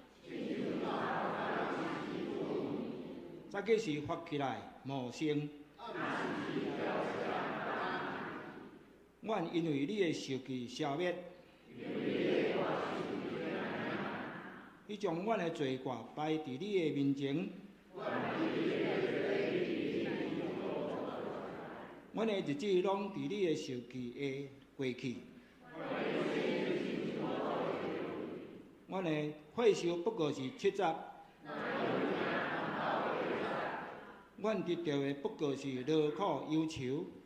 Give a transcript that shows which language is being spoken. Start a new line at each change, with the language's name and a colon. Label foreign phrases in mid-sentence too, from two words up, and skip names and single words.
Min Nan Chinese: 早起时发起来无声。阮因为你的受气消灭，你将阮的罪过摆伫你的面前。阮的日子拢伫你的受气下过去。阮的岁数不过是7十，阮得到的不过是劳苦忧愁。